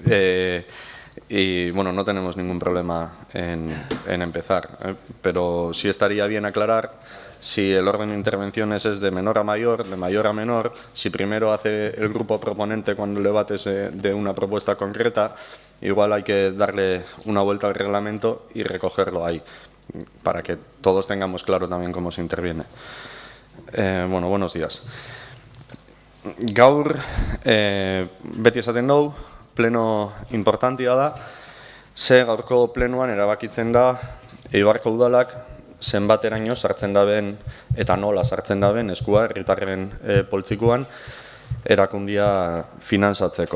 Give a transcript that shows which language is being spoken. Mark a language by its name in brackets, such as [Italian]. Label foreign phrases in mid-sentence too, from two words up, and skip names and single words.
[Spanish] Y bueno, no tenemos ningún problema en empezar, pero sí estaría bien aclarar si el orden de intervenciones es de menor a mayor, de mayor a menor, si primero hace el grupo proponente cuando el debate es de una propuesta concreta, igual hay que darle una vuelta al reglamento y recogerlo ahí, para que todos tengamos claro también cómo se interviene. Bueno, buenos días. [Basque] Gaur, beti esaten dugu, pleno importantea da, ze gaurko plenoan erabakitzen da Eibarko udalak zenbateraino sartzen daben eta nola sartzen daben eskua herritarren poltsikoan erakundia finantzatzeko.